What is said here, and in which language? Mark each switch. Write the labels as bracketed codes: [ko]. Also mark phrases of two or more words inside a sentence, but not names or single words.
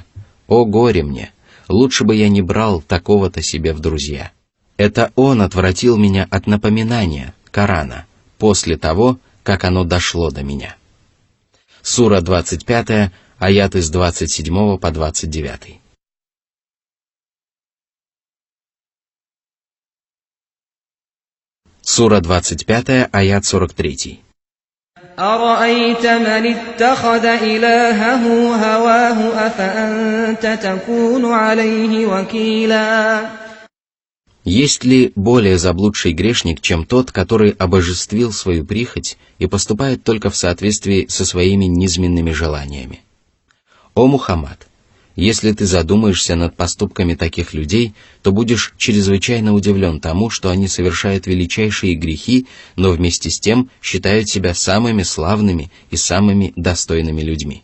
[ru] О горе мне! Лучше бы я не брал такого-то себе в друзья! Это он отвратил меня от напоминания, Корана, после того, как оно дошло до меня». Сура 25, аяты с 27 по 29. Сура 25, аят 43. [ar] أَرَأَيْتَ مَنِ اتَّخَذَ إِلَٰهَهُ هَوَاهُ أَفَأَنتَ تَكُونُ عَلَيْهِ وَكِيلًا? [ru] Есть ли более заблудший грешник, чем тот, который обожествил свою прихоть и поступает только в соответствии со своими низменными желаниями? О Мухаммад! Если ты задумаешься над поступками таких людей, то будешь чрезвычайно удивлен тому, что они совершают величайшие грехи, но вместе с тем считают себя самыми славными и самыми достойными людьми.